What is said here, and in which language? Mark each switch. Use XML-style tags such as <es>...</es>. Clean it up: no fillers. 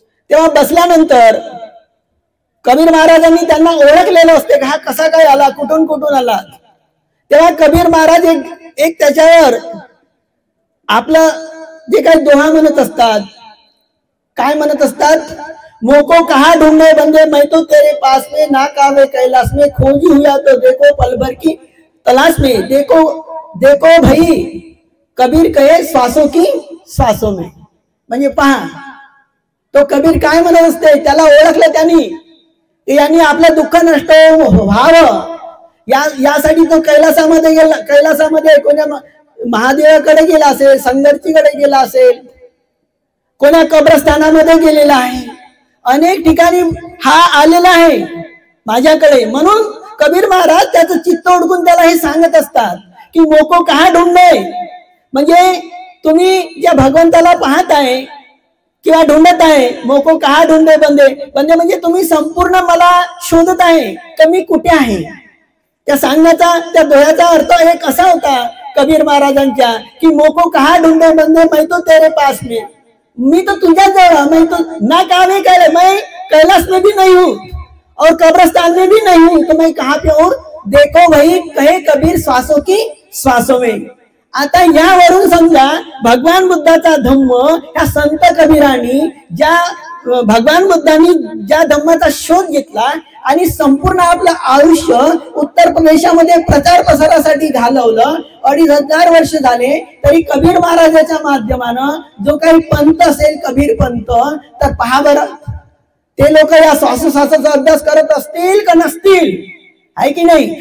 <mr>तेव्हा बसल्यानंतर कबीर महाराजांनी त्यांना ओळखलेलं असते की हा कसा काय आला, कुठून कुठून आला. तेव्हा कबीर महाराज एक त्याच्यावर आपलं जे काही दोहा म्हणत असतात, काय म्हणत असतात?</mr> <hi>मोको कहा ढूंढे बंदे, मैं तो तेरे पास में, ना कावे कैलाश में, खोजी हुआ तो देखो पल भर की तलाश में, देखो देखो भाई कबीर कहे श्वासों की श्वासों में.</hi> <mr>म्हणजे पहा, तो कबीर काय म्हणत असते, त्याला ओळखलं त्यांनी, यांनी आपलं दुःख नष्ट व्हावं यासाठी तो कैलासामध्ये गेला. कैलासामध्ये कोण्या महादेवाकडे गेला असेल, संगर्तीकडे गेला असेल, कोण्या कब्रस्थानामध्ये गेलेला आहे, अनेक ठिकाणी हा आलेला आहे माझ्याकडे. म्हणून कबीर महाराज त्याचं चित्त ओळखून त्याला हे सांगत असतात की</mr> <hi>मोको कहा ढूंढे,</hi> <mr>म्हणजे तुम्ही ज्या भगवंताला पाहत आहे किंवा ढूंढत आहे,</mr> <hi>मोको कहा ढूंढे बंदे,</hi> <mr>बंदे म्हणजे तुम्ही संपूर्ण मला शोधत आहे की मी कुठे आहे. त्या सांगण्याचा, त्या दोह्याचा अर्थ एक असा होता कबीर महाराजांच्या की</mr> <hi>मोको कहा ढूंढे बंदे, मैं तो तेरे पास में,</hi> <mr>मी तो तुझ्या जवळ,</mr> <hi>मैं तो ना कावे करे, मैं कैलाश में भी नहीं हूँ और कब्रस्तान में भी नहीं हूँ, तो मैं कहाँ पे हूँ? देखो वही कहे कबीर श्वासों की श्वासों में.</hi> <mr>आता यावरून समजा भगवान बुद्धाचा धम्म या संत कबीरांनी ज्या भगवान बुद्धांनी ज्या धम्माचा शोध घेतला आणि संपूर्ण आपलं आयुष्य उत्तर प्रदेशामध्ये प्रचार प्रसारासाठी घालवलं, 2500 वर्ष झाले तरी कबीर महाराजाच्या माध्यमानं जो काही पंत असेल कबीर पंत, तर पहा बरं ते लोक या श्वासोश्वासाचा अभ्यास करत असतील का नसतील, आहे की नाही?</mr>